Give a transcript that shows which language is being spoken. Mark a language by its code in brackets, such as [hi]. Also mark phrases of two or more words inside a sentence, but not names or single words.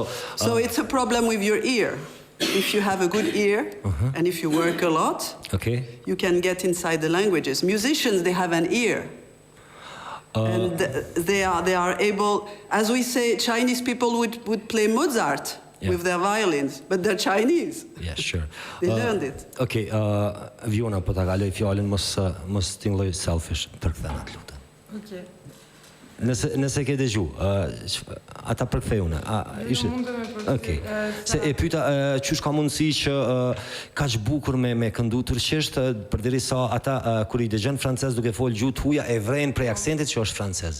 [en] it's a problem with your ear. If you have a good ear and if you work a lot, you can get inside the languages. Musicians, they have an ear. And they are able, as we say, Chinese people would play Mozart with their violins, but they're Chinese. Yeah, sure. They learned it. [sq] Okay, Vjona po ta kaloj fjalën mos tingëlloj selfish për kthen atë lutem. Okay. Nëse ke dëgju, ata përkthej unë. Okej. Se e pyeta çysh ka mundësi që kaq bukur me këndu turqisht përderisa ata kur i dëgjon francez duke fol gjuhë huaja e vrejnë prej aksentit që është francez.